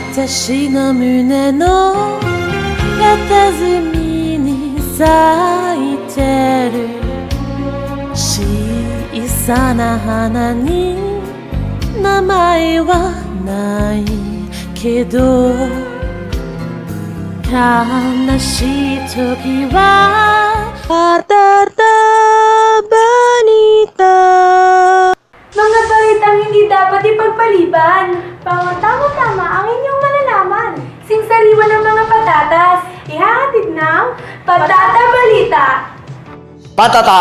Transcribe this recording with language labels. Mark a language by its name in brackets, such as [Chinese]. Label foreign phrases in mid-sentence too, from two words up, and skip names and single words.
[Japanese] 私の胸の片隅に咲いてる小さな花に名前はないけど悲しい時は balita. [Filipino] Mga balitang hindi dapat ipagpaliban. Bawat tama-tama ang inyong malalaman. Singsariwan ng mga patatas. Ihahatid ng Patata Balita. Patata!